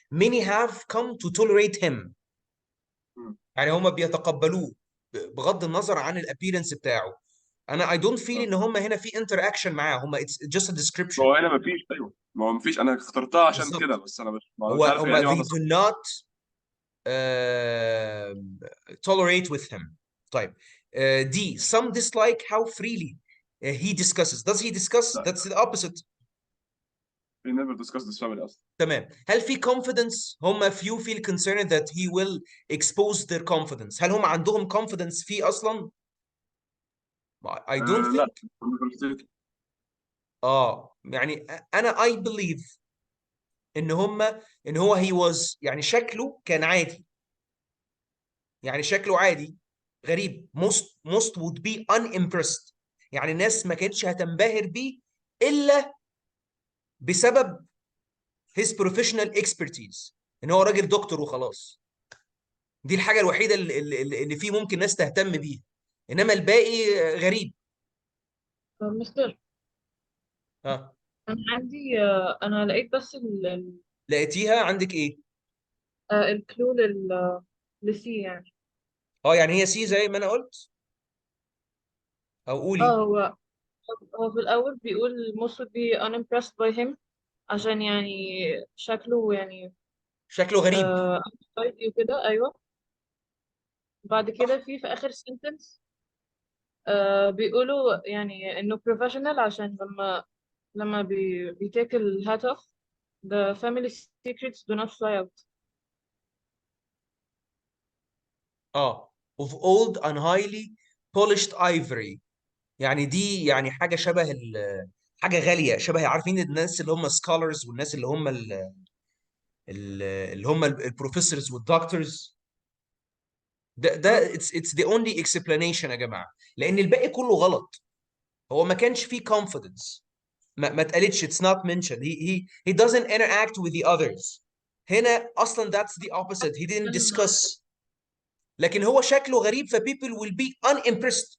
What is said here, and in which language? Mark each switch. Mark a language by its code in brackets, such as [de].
[en] many have come to tolerate him. مم. [ar] يعني هما بيتقبلوه بغض النظر عن الابيرنس بتاعه. [en] انا I don't feel [ar] ان هما هنا في [en] interaction معاه، هما it's just a description. [ar] هو هنا مفيش، أيوه ما هو مفيش، أنا اخترتها عشان كده، بالظبط. بس أنا مش عارف هي هما أنهي [en] they [ar] واحدة [en] do [ar] صح. [en] not uh, tolerate with him. طيب D some dislike how freely he discusses. Does he discuss? [ar] لا [en] That's the opposite. we never discuss this family أصلا. [ar] تمام. [en] هل في confidence؟ هم few feel concerned that he will expose their confidence. [ar] هل هم عندهم confidence فيه أصلا؟ [en] I don't [ar] لا [en] think. [ar] يعني أنا [en] I believe [ar] إن هم إن هو [en] he was [ar] يعني شكله كان عادي، يعني شكله عادي غريب. [en] most would be unimpressed. [ar] يعني الناس ما كانتش هتنبهر بيه إلا بسبب [en] his professional expertise، [ar] إن هو راجل دكتور وخلاص. دي الحاجة الوحيدة اللي فيه ممكن ناس تهتم بيها، انما الباقي غريب. مستر، ها أنا عندي أنا لقيت بس لقيتيها عندك ايه؟ الكلو لسي يعني. يعني هي سي زي ما انا قلت، او اه قولي. هو في الأول بيقول [en] most would be unimpressed by him، [ar] عشان يعني شكله يعني شكله غريب. [en] untidy وكده. [ar] أيوه. بعد صح. كده في آخر sentence بيقولوا يعني إنه professional، عشان لما بيتake الهات [en] off the family secrets do not fly out. of old and highly polished ivory. [ar] يعني دي يعني حاجة شبه حاجة غالية، شبه عارفين الناس اللي هم scholars والناس اللي هم اللي هم البروفيسورز والدكتورز. ده [en] it's the only explanation [ar] يا جماعة، لأن الباقي كله غلط. هو ما كانش فيه confidence، ما اتقالتش [en] it's not mentioned. He doesn't interact with the others. [ar] هنا اصلا [en] that's the opposite. He didn't discuss. [ar] لكن هو شكله غريب ف [en] people will be unimpressed.